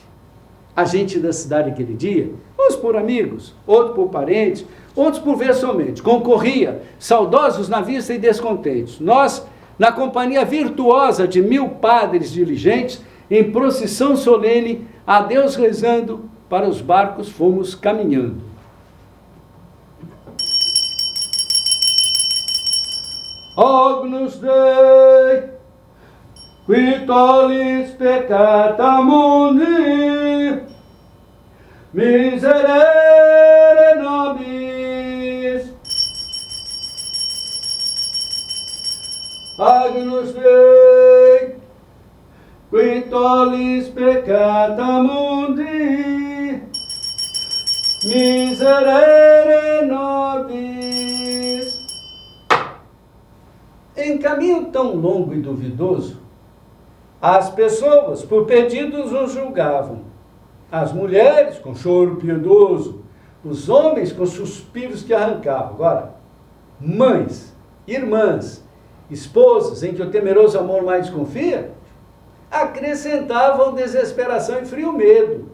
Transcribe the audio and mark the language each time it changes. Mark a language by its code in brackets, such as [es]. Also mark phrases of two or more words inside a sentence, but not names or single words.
[pt] A gente da cidade aquele dia, uns por amigos, outros por parentes, outros por ver somente, concorria, saudosos na vista e descontentes. Nós, na companhia virtuosa de 1000 padres diligentes, em procissão solene, a Deus rezando, para os barcos fomos caminhando. [la] Agnus Dei, qui tollis peccata mundi, miserere nobis. Agnus Dei, qui tollis peccata mundi, miserere nobis. [pt] Em caminho tão longo e duvidoso, as pessoas por perdidos os julgavam, as mulheres com choro piedoso, os homens com suspiros que arrancavam. Agora, mães, irmãs, esposas em que o temeroso amor mais desconfia, acrescentavam desesperação e frio medo.